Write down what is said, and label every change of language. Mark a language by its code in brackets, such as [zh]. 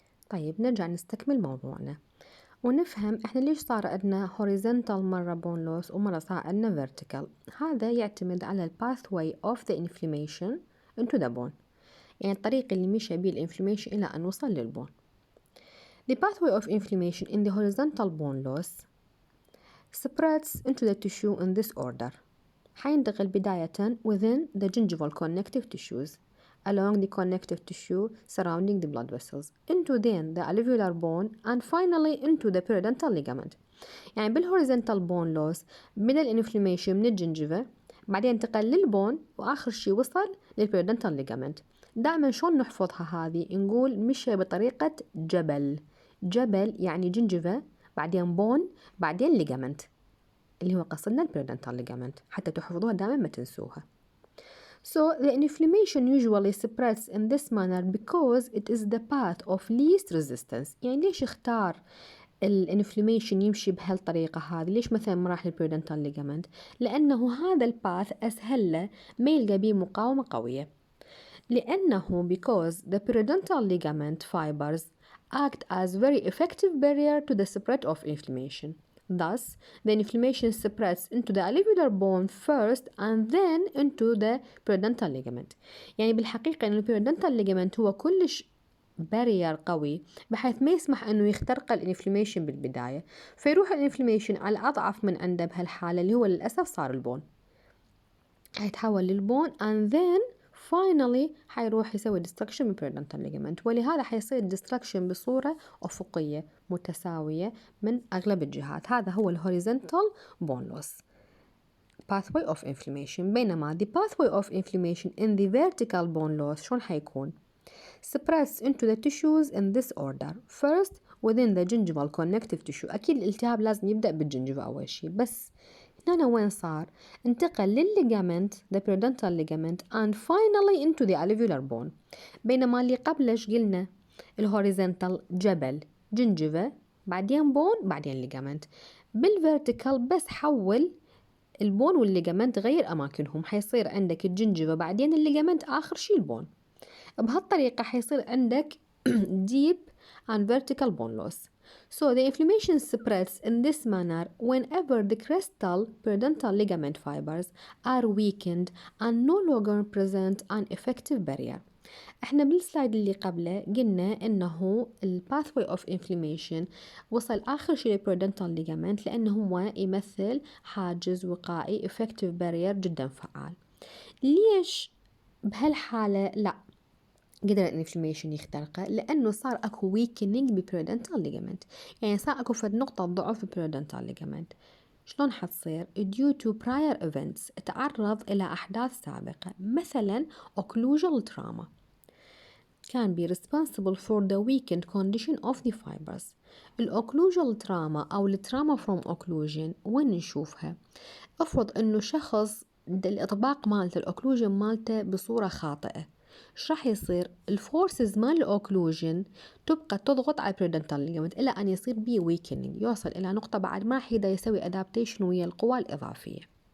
[ar] طيب نرجع نستكمل موضوعنا ونفهم احنا ليش صار عندنا horizontal مرة bone loss ومرة صار عندنا vertical. هذا يعتمد على ال [en] pathway of the inflammation into the bone، [ar] يعني الطريق اللي مشى بيه الانفلاميشن إلى أن وصل للبون. [en] The pathway of inflammation in the horizontal bone loss spreads into the tissue in this order. [ar] حينتقل بداية [en] within the gingival connective tissues, along the connective tissue surrounding the blood vessels, into then the alveolar bone, and finally into the periodontal ligament. [ar] يعني بالhorizontal bone loss بدأ الانفلاميشن من الجنجفة، بعدين انتقل للبون، وآخر شي وصل للبيريودونتال ليجامنت. دائما شلون نحفظها هذه؟ نقول مشى بطريقة جبل. جبل يعني جنجفة، بعدين بون، بعدين ليجامنت، اللي هو قصدنا البيريودونتال ليجامنت، حتى تحفظوها دائما ما تنسوها. [en] So the inflammation usually spreads in this manner because it is the path of least resistance. [ar] يعني ليش اختار الانفلاميشن يمشي بهالطريقة هذه؟ ليش مثلا ما راح للبيريودونتال ليجامنت؟ لأنه هذا الباث أسهل له، ما يلقى بيه مقاومة قوية. لأنه [en] because the periodontal ligament fibers act as very effective barrier to the spread of inflammation. Thus, the inflammation spreads into the alveolar bone first and then into the periodontal ligament. [ar] يعني بالحقيقة إنه periodontal ligament هو كلش بارير قوي بحيث ما يسمح انه يخترق الانفلاميشن بالبداية، فيروح الانفلاميشن على اضعف من عنده بهالحالة اللي هو للأسف صار البون، هيتحول للبون [en] and then finally [ar] حيروح يسوي destruction بالبيريودونتال ليجامنت، ولهذا حيصير destruction بصورة أفقية متساوية من أغلب الجهات. هذا هو الهوريزونتال bone loss pathway of inflammation. بينما [en] the pathway of inflammation in the vertical bone loss [ar] شلون حيكون؟ [en] spreads into the tissues in this order. First within the gingival connective tissue. [ar] أكيد الالتهاب لازم يبدأ بالجنجفة أول شيء، بس هنا وين صار؟ انتقل للليجامنت [en] the periodontal ligament and finally into the alveolar bone. [ar] بينما اللي قبلش قلنا الهوريزونتال جبل، جنجفة، بعدين بون، بعدين ليجامنت. بالفيرتيكال بس حول البون والليجامنت غير أماكنهم، حيصير عندك الجنجفة بعدين الليجامنت آخر شي البون. بهالطريقة حيصير عندك [en] deep and vertical bone loss. So the inflammation spreads in this manner whenever the crestal periodontal ligament fibers are weakened and no longer present an effective barrier. [ar] احنا بالسلايد اللي قبله قلنا انه ال pathway of inflammation وصل اخر شيء للبيريودونتال ligament لانه هو يمثل حاجز وقائي effective barrier جدا فعال. ليش بهالحالة لا قدر الانفلاميشن يخترقه؟ لأنه صار أكو weakening بالبيريودونتال ligament، يعني صار أكو فد نقطة ضعف بالبيريودونتال ligament. شلون حتصير؟ [en] due to prior events، [ar] تعرض إلى أحداث سابقة، مثلا [en] occlusal trauma can be responsible for the weakened condition of the fibers. [ar] الأوكلوجال تراما أو التراما [en] from occlusion [ar] وين نشوفها؟ افرض إنه شخص الإطباق مالته الأوكلوجن مالته بصورة خاطئة، ايش راح يصير؟ الفورسز مال الاوكلوجن تبقى تضغط على البيريودونتال ليجامنت الى ان يصير بيه ويكنينج، يوصل الى نقطة بعد ما راح يقدر يسوي ادابتيشن ويا القوى الاضافية.